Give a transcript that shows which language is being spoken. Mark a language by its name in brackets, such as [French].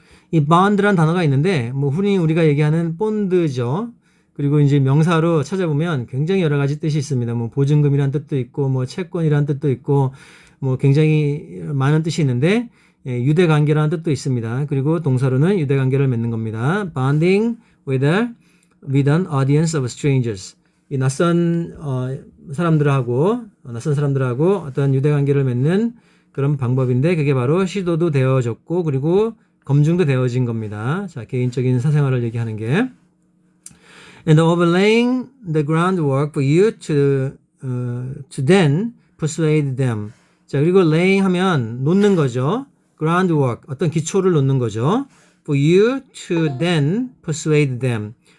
[Korean] 이 bond라는 단어가 있는데, 뭐 흔히 우리가 얘기하는 본드죠. 그리고 이제 명사로 찾아보면 굉장히 여러 가지 뜻이 있습니다. 뭐 보증금이란 뜻도 있고, 뭐 채권이란 뜻도 있고, 뭐 굉장히 많은 뜻이 있는데, 유대관계라는 뜻도 있습니다. 그리고 동사로는 유대관계를 맺는 겁니다. [English] bonding with an audience of strangers. [Korean] 이 낯선 사람들하고 어떤 유대관계를 맺는 그런 방법인데, 그게 바로 시도도 되어졌고, 그리고 검증도 되어진 겁니다. 자, 개인적인 사생활을 얘기하는 게. [English] And overlaying the groundwork for you to then persuade them. [Korean] 자, 그리고 laying 하면 놓는 거죠. groundwork, 어떤 기초를 놓는 거죠. [English] For you to then persuade them.